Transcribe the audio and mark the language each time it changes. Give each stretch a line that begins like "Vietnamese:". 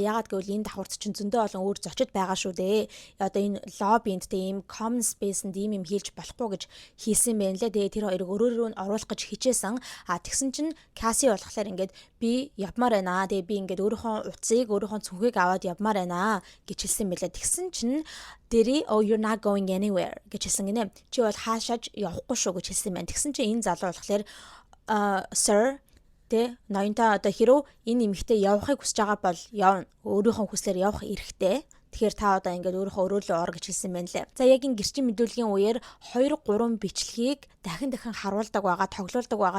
Mongolian: Ягаад гэвэл энэ давхарт чинь зөндөө олон өөр зочид байгаа шүү дээ. Одоо энэ lobbyнд тийм common space-нд ийм юм хийж болохгүй гэж хийсэн байна. Тэгээ тэр хоёрыг өрөөрөө нь оруулах гэж хичээсэн. Тэгсэн чинь Cassie болохоор ингээд би явмаар байна. Тэгээ би ингээд өөрийнхөө утсыг өөрийнхөө цүнхийг аваад явмаар байна гэж хэлсэн мэлээ. Тэгсэн чинь Diddy
English: oh you're not going anywhere
Mongolian: гэж хэлсэн гинэ. Чи бол хаашааж явахгүй шүү гэж хэлсэн байна. Тэгсэн чинь энэ залуу болохоор sir тэ ноёнтой одоо хэрв энэ эмэгтэй явахыг хүсэж байгаа бол явна. Өөрийнхөө хүслээр явах эрхтэй. Тэгэхээр та одоо ингээд өөрийнхөө өрөөлөө ор гэж хэлсэн байна лээ. За яг энэ гэрчийн мэдүүлгийн үеэр 2-3 бичлэгийг дахин харуулдаг байгаа, тоглоулдаг байгаа.